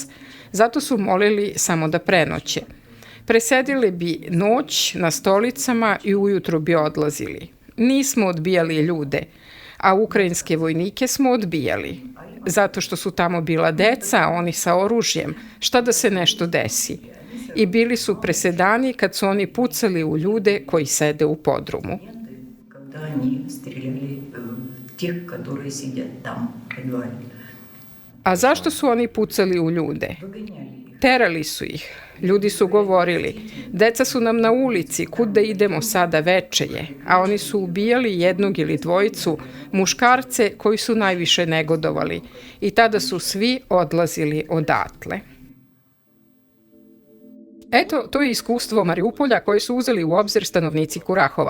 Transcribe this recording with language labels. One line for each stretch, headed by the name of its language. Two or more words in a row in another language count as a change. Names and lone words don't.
Serbian: Zato su molili samo da prenoće. Presedili bi noć na stolicama i ujutru bi odlazili. Nismo odbijali ljude, a ukrajinske vojnike smo odbijali. Zato što su tamo bila deca, oni sa oružjem, šta da se nešto desi. I bili su presedani kad su oni pucali u ljude koji sede u podrumu.
Russian: Когда они стреляли в тех, которые сидят там, в подвале.
Serbian: A zašto su oni pucali u ljude?
Russian: Выгоняли их.
Serbian: Terali su ih. Ljudi su govorili, deca su nam na ulici, kud da idemo sada veče je, a oni su ubijali jednog ili dvojicu, muškarce koji su najviše negodovali i tada su svi odlazili odatle. Eto, to je iskustvo Mariupolja koje su uzeli u obzir stanovnici Kurahova.